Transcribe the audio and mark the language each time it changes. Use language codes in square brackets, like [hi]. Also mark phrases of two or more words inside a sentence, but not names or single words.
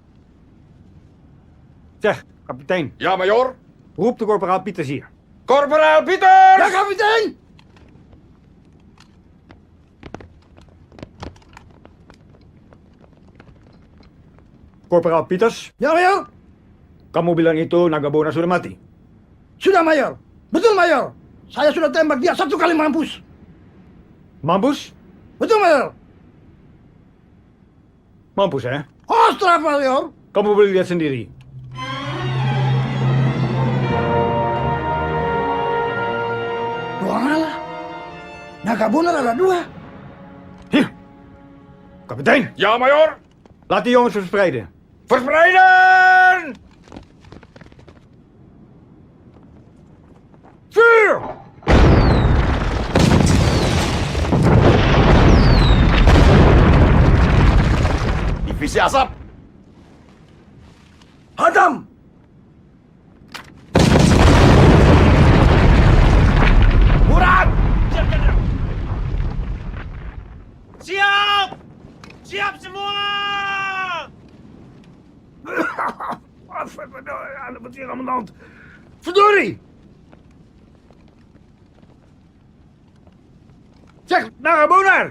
[nl] Zeg, kapitein. Ja, majoor. Roep de korporaal Pieters hier. Korporaal Pieters! Ja, kapitein! Korporaal Pieters, [id] Ya, mayor. kamu bilang itu Naga Bonar sudah mati. Sudah, mayor. Betul, mayor. Saya sudah tembak dia 1 kali mampus. Mampus? Betul, mayor. Mampus, hè? Ostras, mayor. Kamu boleh lihat sendiri. Dua ngalah. Naga Bonar ada 2. [nl] Kapitein. Ja, majoor. Laat die jongens verspreiden. Verspreiden! Vuur! [id] Divisi asap. Hadam! Murad! Siap! Siap semua! [nl] Wat hier aan de hand? Verdorie! Zeg, Naga Bonar!